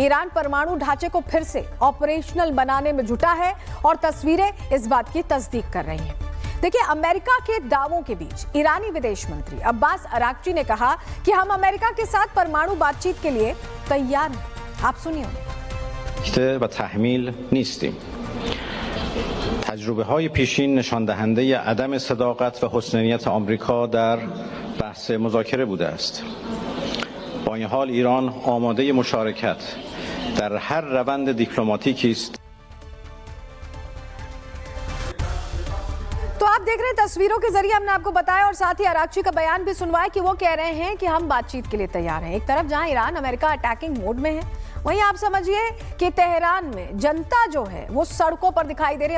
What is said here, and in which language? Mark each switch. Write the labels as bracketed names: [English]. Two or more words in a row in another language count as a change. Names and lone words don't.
[Hindi] ईरान परमाणु ढांचे को फिर से ऑपरेशनल बनाने में जुटा है और तस्वीरें इस बात की तस्दीक कर रही हैं। देखिए, अमेरिका के दावों के बीच ईरानी विदेश मंत्री अब्बास अराक्ची ने कहा कि हम अमेरिका के साथ परमाणु बातचीत के लिए तैयार हैं। आप सुनिए। [Persian] تجربه‌های پیشین نشان دهنده عدم صداقت و حسنیت آمریکا در بحث مذاکره بوده است. با این حال ایران آماده مشارکت در هر روند دیپلماتیکی است. [Hindi] तो आप देख रहे हैं तस्वीरों के जरिए हमने आपको बताया और साथ ही अराक्ची का बयान भी सुनवाया कि वो कह रहे हैं कि हम बातचीत के लिए तैयार हैं। एक तरफ जहां ईरान अमेरिका अटैकिंग मोड में है, वहीं आप समझिए कि तेहरान में जनता जो है वो सड़कों पर दिखाई दे रही है।